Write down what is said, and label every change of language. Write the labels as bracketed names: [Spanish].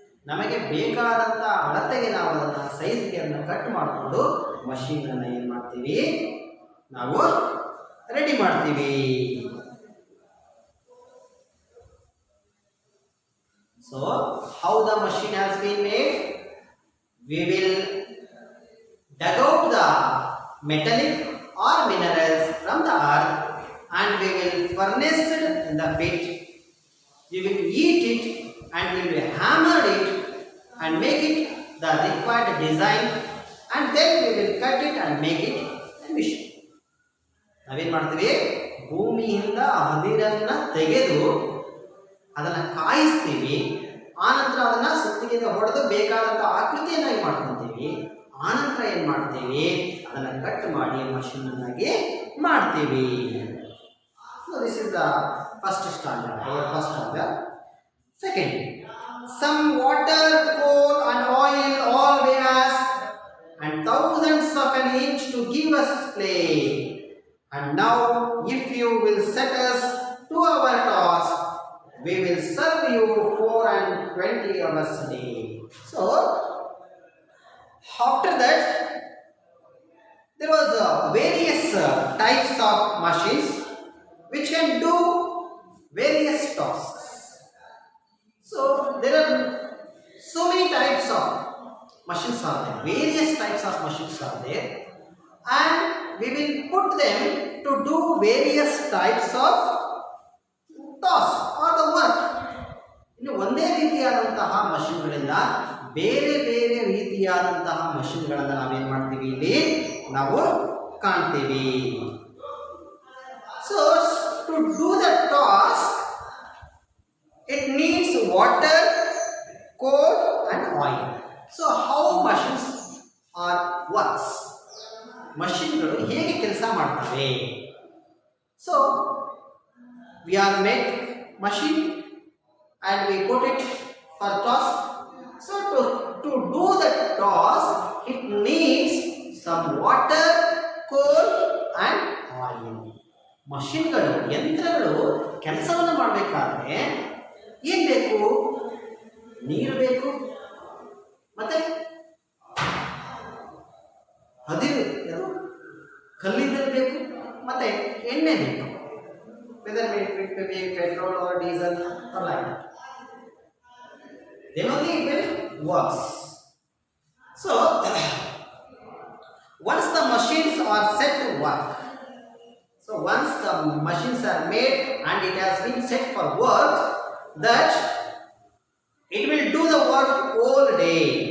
[Kannada] ನಮಗೆ ಬೇಕಾದಂತ ಅಳತೆಗೆ ನಾವು ಅದನ್ನ ಸೈಜ್ಗೆ ಅದನ್ನ ಕಟ್ ಮಾಡಿಕೊಂಡು ಮಷೀನ್ ಅನ್ನು ಏನು ಮಾಡ್ತೀವಿ, ನಾವು ರೆಡಿ ಮಾಡ್ತೀವಿ. [English] So how the machine has been made? We will dug out the metallic or minerals from the earth and we will furnace it in the pit. We will heat it and we will hammer it and make it the required design and then we will cut it and make it a machine. [Kannada] ನಾವೇನು ಮಾಡ್ತೀವಿ, ಭೂಮಿಯಿಂದ ಹದಿರನ್ನು ತೆಗೆದು ಅದನ್ನು ಕಾಯಿಸ್ತೀವಿ, ಆನಂತರ ಅದನ್ನು ಸುತ್ತಿಗೆಯಿಂದ ಹೊಡೆದು ಬೇಕಾದಂಥ ಆಕೃತಿಯನ್ನಾಗಿ ಮಾಡ್ಕೊತೀವಿ. ಆನಂತರ ಏನು ಮಾಡ್ತೀವಿ, ಅದನ್ನು ಕಟ್ ಮಾಡಿ ಮಷೀನನ್ನಾಗಿ ಮಾಡ್ತೀವಿ. [English] So this is the first standard, our first standard. Second, some water, coal and oil all gas and thousands of an inch to give us play. And now if you will set us to our task, we will serve you 24 hours a day. So after that, there was various types of machines which can do various tasks. So there are so many types of machines are there, various types of machines are there, and we will put them to do various types of tasks or the work. [Kannada] ಇನ್ನು ಒಂದೇ ರೀತಿಯಾದಂತಹ ಮಷಿನ್ಗಳಿಂದ ಬೇರೆ ಬೇರೆ ರೀತಿಯಾದಂತಹ ಮಷಿನ್ಗಳನ್ನು ನಾವೇನ್ ಮಾಡ್ತೀವಿ, ಇಲ್ಲಿ ನಾವು ಕಾಣ್ತೀವಿ. [English] So to do the task it needs water, coal and oil. So how machines are works? [Kannada] ಮಷಿನ್ಗಳು ಹೇಗೆ ಕೆಲಸ ಮಾಡ್ತವೆ? [English] So we are make machine and we put it for task. So to do the task it needs some water, coal and oil. [Kannada] ಮಷಿನ್ಗಳು, ಯಂತ್ರಗಳು ಕೆಲಸವನ್ನು ಮಾಡಬೇಕಾದ್ರೆ ಏನು ಬೇಕು? ನೀರು ಬೇಕು, ಮತ್ತೆ ಹದಿರು ಕಲ್ಲಿದ್ದಲು ಬೇಕು, ಮತ್ತೆ ಎಣ್ಣೆ ಬೇಕು. [English] Whether it may be petrol or diesel or like that. Then only it will work. So once the machines are set to work, so once the machines are made and it has been set for work, that it will do the work all day.